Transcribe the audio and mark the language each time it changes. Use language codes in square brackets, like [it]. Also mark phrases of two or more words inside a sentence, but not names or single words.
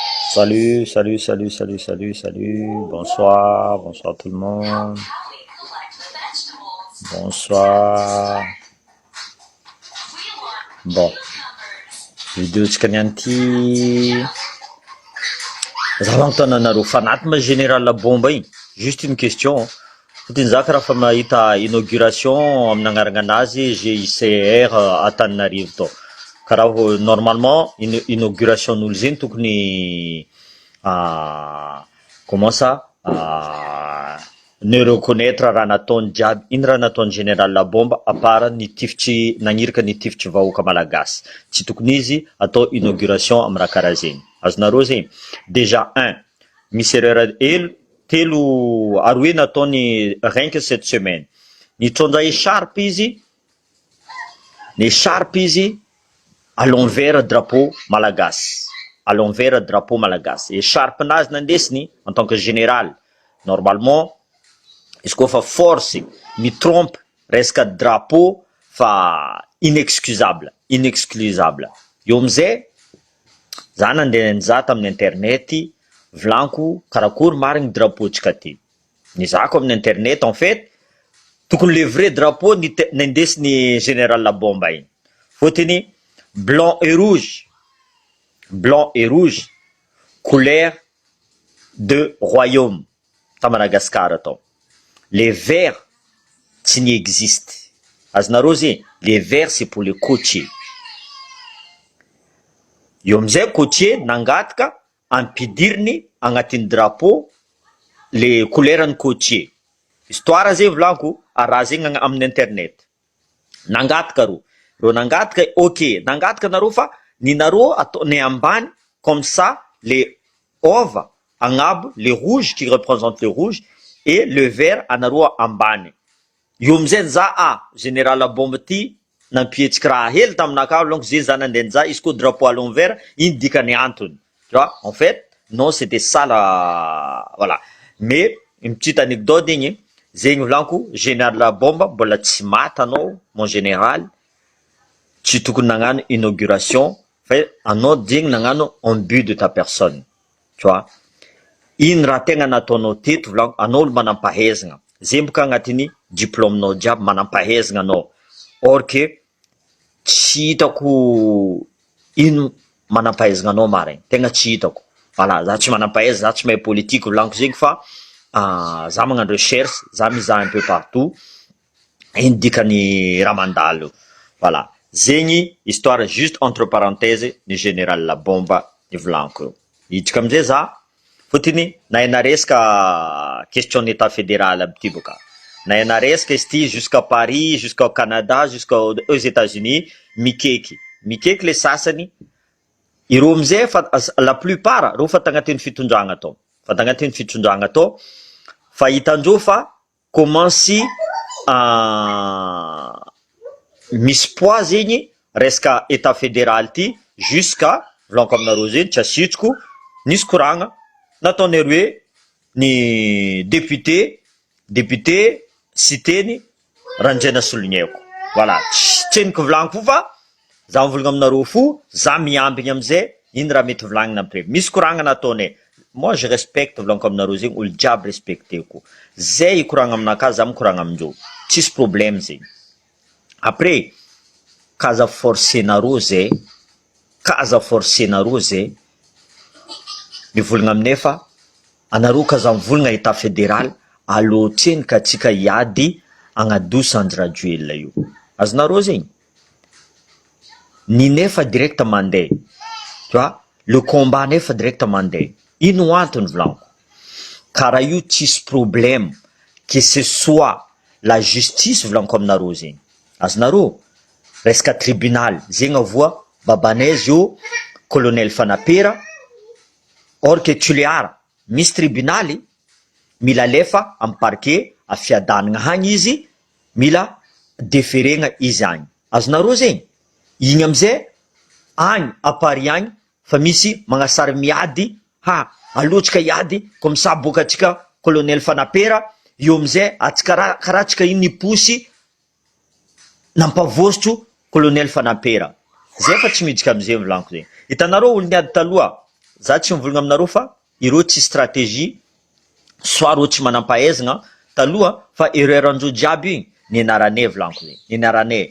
[fr] Salut, salut, salut, salut, salut, salut. Bonsoir, bonsoir tout le monde. Bonsoir. Bon, [mg] vidéotsika nianty. Za manontany anareo fanaty ma général bomba igny? [fr] Juste une question. [mg] Fotony za karaha fa mahita inauguration amin'ny agnarana anazy GICR Antananarivo tao. Karaha normalement inauguration-n'olo zegny tokony [fr] comment ça ne reconnaître [mg] raha nataony jiaby. Ino raha nataony général bomba [fr] à part [mg] nitifitry nagniraka nitifitry vahoaka malagasy. Tsy tokony izy atao inauguration amin'ny raha karaha zegny. Azonareo zegny? [fr] Déjà un, [mg] misy erreur telo aroe nataony [fr] rien que cette semaine. [mg] Nitondra écharpe izy [fr] à l'envers drapeau [mg] malagasy. [fr] À l'envers drapeau malagasy. Écharpe [mg] nazy nandesiny [fr] en tant que général. Normalement, [mg] izy koa fa force mitrompe resaka drapeau fa inexcusable. Io amizay za nandeha nizaha tamin'ny internet volaniko karakory marigny drapeau-tsika ty. Nizahako amin'ny internet [fr] en fait [mg] tokony [fr] le vrai drapeau [mg] nindesiny général bomba igny. [fr] Fotony blanc et rouge, couleur de royaume ta Madagascar atao. Les verts tsy n'y existe. [mg] Azonareo zegny, [fr] les verts c'est pour les côtiers. [mg] Io amizay côtier nangataka ampidiriny agnatin'ny drapeau [fr] le couleurany [mg] côtier. Histoire zay volaniko araha zegny amin'ny internet. Nangataka ro nangataka ok, nangataka nareo fa ninareo ataony ambany [fr] comme ça les [mg] ova agnabo, [fr] les rouges qui représentent le rouge et le vert [mg] anareo ambany. Io amizay za général bomba ty nampihetsika raha hely taminakahy lonko zay za nandeha nizaha izy koa drapeau [fr] à l'envers [mg] iny dikany antony. [fr] Tu vois, en fait, non c'était ça la voilà. Mais une petite anecdote [mg] igny, zegny volaniko général bomba mbola tsy maty anao [fr] mon général. [mg] Tsy tokony nagnano inauguration fa anao zegny nagnano [fr] en but de ta personne. Tu vois? [mg] Ino raha tegna nataonao teto volaniko, anao olo manam-pahaizana. Zay boka agnatin'ny diplômenao jiaby manam-pahaizana anao. [fr] Or que [mg] tsy hitako ino manam-pahaizana anao marigny, tegna tsy hitako. Voilà, za tsy manam-pahaizana, za tsy mahay politique volaniko zegny fa za magnano recherche, za mizaha [fr] un peu partout. [mg] Ino dikany raha mandalo. Voilà. Zegny histoire [fr] juste entre parenthèses [mg] ny général bomba ivolaniko io. Hiditra amizay za fotony nahay resaka [fr] question état fédéral [mg] aby ty boka. Nahay resaka izy ty [fr] jusqu'à Paris, jusqu'au Canada, jusqu'aux États-Unis, [mg] mikeky le sasany. Ireo amizay fa [fr] la plupart [mg] reo fa tagnatin'ny fitondragna atao. Fa hitandreo fa commence misy poids zegny resaka [fr] état fédéral [mg] ty jusqu'à volaniko aminareo zegny tsy asitriko nisy koragna nataony hoe ny député citeny Randraina Sologneko. Voilà, tsy henoko volaniko fa za mivolagna aminareo fo, za miambigny amizay ino raha mety volagnina après. Misy koragna nataony. [fr] Moi je respecte [mg] volaniko aminareo zegny olo jiaby respecteko. Zay ikoragna aminakahy, za mikoragna amindreo. Tsisy problème zegny. Après kaza forcé nareo zay mivolagna aminay fa anareo kaza mivolagna [fr] état fédéral [mg] alohatreny ka tsika hiady agnadosa Andrajoelina io. Azonareo zegny? Ninay fa direct mandeha. [fr] Tu vois? Le combat [mg] nay fa [fr] direct mandeha. [mg] Ino antony volaniko? Karaha io tsisy problème [fr] que ce soit la justice [mg] volaniko aminareo zegny. Azonareo? Resaka tribunal zegny avoa babanaizy io colonel Fanapera. Or que Toliara misy tribunaly mila alefa amin'ny parquet afiadanagna hagny izy, mila déférena izy agny. Azonareo zegny? Igny amizay agny [fr] à Paris [mg] agny fa misy magnasary miady alohatsika hiady [fr] comme ça [mg] boka atsika colonel Fanapera. Io amizay atsika karaha atsika iny niposy nampavosotro colonel Fanapera. Zay fa tsy miditra amizay volaniko zegny. Hitanareo olo niady taloha za tsy mivolagna aminareo fa ireo tsy stratégie soit reo tsy manam-pahaizagna taloha fa erreur-andreo jiaby igny nianaranay volaniko zegny, nianaranay.